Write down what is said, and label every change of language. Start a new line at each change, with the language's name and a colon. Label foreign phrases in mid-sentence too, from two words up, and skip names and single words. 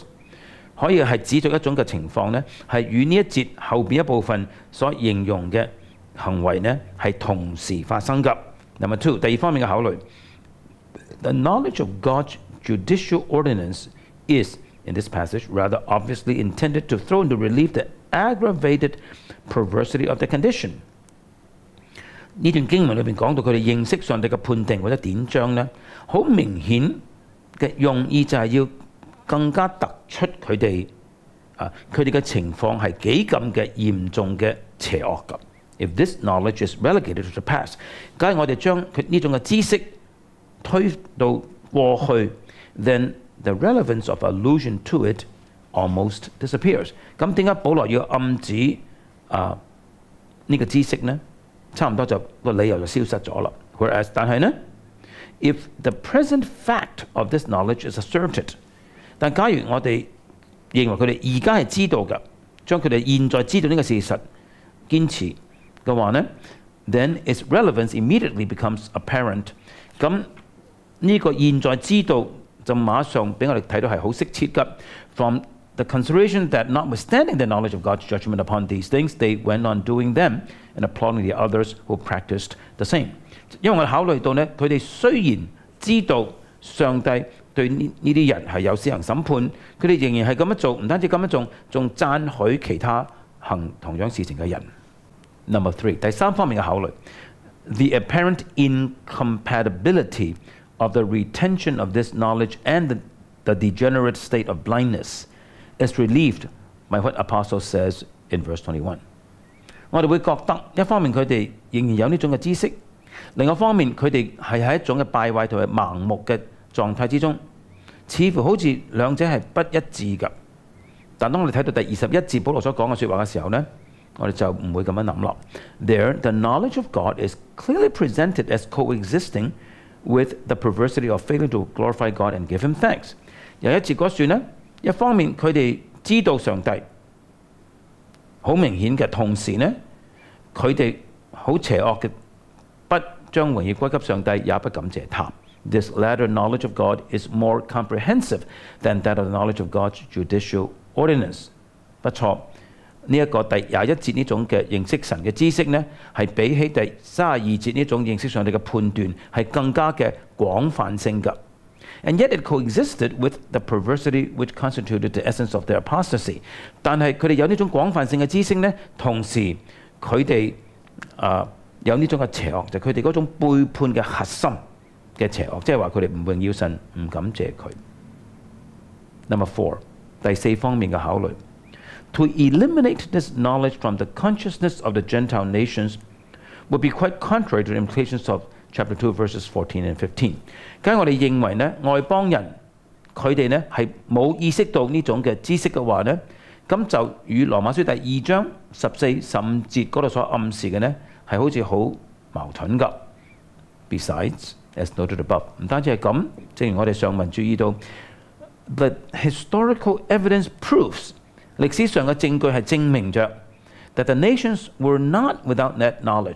Cantonese: 可以係指著一種嘅情況呢，係與呢一節後邊一部分所形容嘅行為呢係同時發生㗎。
English: Number two，
Cantonese: 第二方面嘅考慮
English: ，the knowledge of God's judicial ordinance is in this passage rather obviously intended to throw into relief the aggravated perversity of the condition。
Cantonese: 呢段經文裏邊講到佢哋認識上帝嘅判定或者典章呢，好明顯嘅用意就係要更加突出佢哋嘅情況係幾咁嘅嚴重嘅邪惡㗎。
English: If this knowledge is relegated to the past，
Cantonese: 假如我哋將佢呢種嘅知識推到過去 ，
English: then the relevance of allusion to it almost disappears。
Cantonese: 咁點解保羅要暗指呢個知識呢？差唔多就個理由就消失咗啦。Whereas 但係呢 ，
English: if the present fact of this knowledge is asserted，
Cantonese: 但假如我哋認為佢哋而家係知道嘅，將佢哋現在知道呢個事實堅持嘅話呢 ，
English: then its relevance immediately becomes apparent。
Cantonese: 咁呢個現在知道就馬上俾我哋睇到係好適切嘅。
English: From the consideration that notwithstanding the knowledge of God's judgment upon these things, they went on doing them and applauding the others who practiced the same。
Cantonese: 因為我哋考慮到呢，佢哋雖然知道上帝對呢啲人係有施行審判，佢哋仍然係咁樣做，唔單止咁樣做，仲讚許其他行同樣事情嘅人。
English: Number 3，
Cantonese: 第三方面嘅考慮 ，
English: the apparent incompatibility of the retention of this knowledge and the degenerate state of blindness is relieved by what Apostle says in verse 21。
Cantonese: 我哋會覺得一方面佢哋仍然有呢種嘅知識，另一方面佢哋係喺一種嘅敗壞同埋盲目嘅狀態之中，似乎好似兩者係不一致㗎。但當我哋睇到第21節保羅所講嘅説話嘅時候呢，我哋就唔會咁樣諗落。
English: There, the knowledge of God is clearly presented as coexisting with the perversity of failing to glorify God and give Him thanks。
Cantonese: 有一節嗰段呢，一方面佢哋知道上帝，好明顯嘅，同時呢，佢哋好邪惡嘅，不將榮耀歸給上帝，也不感謝他。
English: This latter knowledge of God is more comprehensive than that of the knowledge of God's judicial ordinance。
Cantonese: 不錯，呢一個第21節呢種嘅認識神嘅知識呢，係比起第32節呢種認識上帝嘅判斷係更加嘅廣泛性㗎。
English: And yet it coexisted with the perversity which constituted the essence of their apostasy。
Cantonese: 但係佢哋有呢種廣泛性嘅知識呢，同時佢哋有呢種嘅邪惡，就係佢哋嗰種背叛嘅核心嘅邪惡，即係話佢哋唔榮耀神，唔感謝佢。
English: Number 4，
Cantonese: 第四方面嘅考慮 ，
English: to eliminate this knowledge from the consciousness of the Gentile nations would be quite contrary to the implications of Chapter 2 verses 14 and 15。
Cantonese: 假如我哋認為呢外邦人佢哋呢係冇意識到呢種嘅知識嘅話呢，咁就與羅馬書第2章14、15節嗰度所暗示嘅呢係好似好矛盾㗎。
English: Besides, as noted above，
Cantonese: 唔單止係咁，正如我哋上文注意到 ，
English: the historical evidence proves
Cantonese: 歷史上嘅證據係證明着
English: that the nations were not without that knowledge。